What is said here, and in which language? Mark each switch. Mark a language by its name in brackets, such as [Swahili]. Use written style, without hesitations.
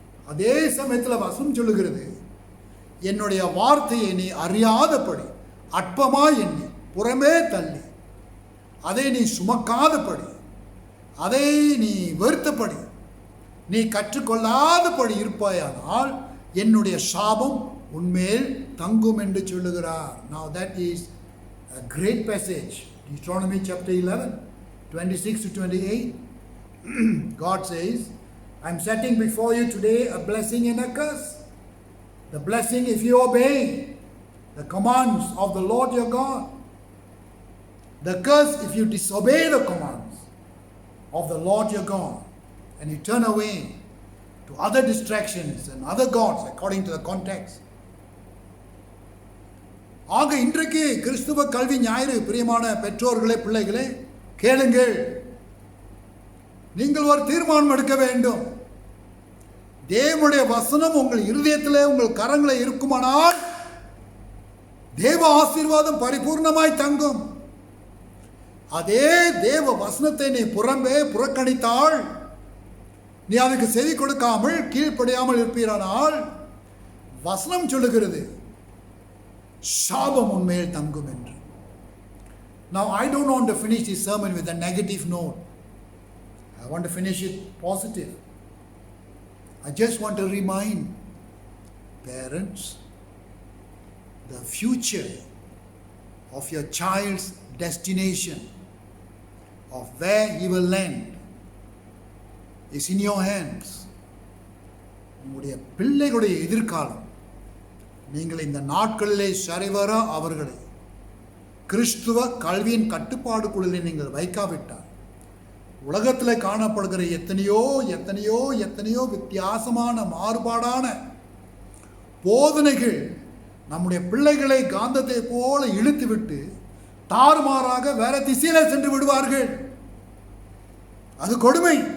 [Tamil] அதே சமயத்தில் வசனம் சொல்லுகிறது, என்னுடைய வார்த்தையை நீ அறியாதபடி அற்பமாய் எண்ணி புறமே தள்ளி அதை நீ சுமக்காதபடி அதை நீ வெறுத்தபடி நீ கற்றுக்கொள்ளாதபடி இருப்பாயானால் என்னுடைய சாபம் உன்மேல் தங்கும் என்று சொல்லுகிறார். [English] Now that is a great passage. Deuteronomy chapter 11, 26 to 28. God says, I'm setting before you today a blessing and a curse. The blessing if you obey the commands of the Lord your God. The curse if you disobey the commands of the Lord your God and you turn away to other distractions and other gods according to the context. [Tamil] ஆக இன்றைக்கு கிறிஸ்துவ கல்வி ஞாயிறு பிரியமான பெற்றோர்களே, பிள்ளைகளே, கேளுங்கள். நீங்கள் ஒரு தீர்மானம் எடுக்க வேண்டும். தேவனுடைய வசனம் உங்கள் இருதயத்திலே, உங்கள் கரங்களை இருக்குமானால் தேவ ஆசீர்வாதம் பரிபூர்ணமாய் தங்கும். அதே தேவ வசனத்தை நீ புறக்கணித்தால், நீ அதுக்கு செவி கொடுக்காமல் கீழ்ப்படியாமல் இருப்பீரானால், வசனம் சொல்லுகிறது சாபம் உன்மேல் தங்கும் என்று. [English] Now I don't want to finish this sermon with a negative note. I want to finish it positive. I just want to remind parents, the future of your child's destination, of where he will land, is in your hands. [Tamil] உங்களுடைய பிள்ளைகளுடைய எதிர்காலம் நீங்கள் இந்த நாட்களிலே சரிவர அவர்களை கிறிஸ்துவ கல்வியின் கட்டுப்பாடுக்குள்ளே நீங்கள் வைக்காவிட்டால், உலகத்தில் காணப்படுகிற எத்தனையோ எத்தனையோ எத்தனையோ வித்தியாசமான மாறுபாடான போதனைகள் நம்முடைய பிள்ளைகளை காந்தத்தை போல இழுத்துவிட்டு தாறுமாறாக வேற திசையில சென்று விடுவார்கள். அது கொடுமை.